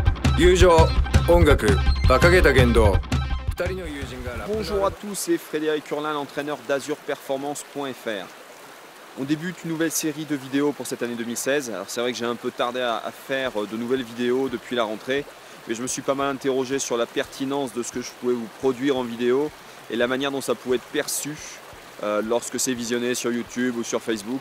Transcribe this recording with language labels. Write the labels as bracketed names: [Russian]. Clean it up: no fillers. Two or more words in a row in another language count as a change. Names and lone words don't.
[Japanese] 友情、音楽、馬鹿げた言動。二人の友人がラップ。 [French] Bonjour à tous, c'est Frédéric Hurlin, l'entraîneur d'azurperformance.fr. On débute une nouvelle série de vidéos pour cette année 2016. Alors c'est vrai que j'ai un peu tardé à faire de nouvelles vidéos depuis la rentrée, mais je me suis pas mal interrogé sur la pertinence de ce que je pouvais vous produire en vidéo et la manière dont ça pouvait être perçu lorsque c'est visionné sur YouTube ou sur Facebook.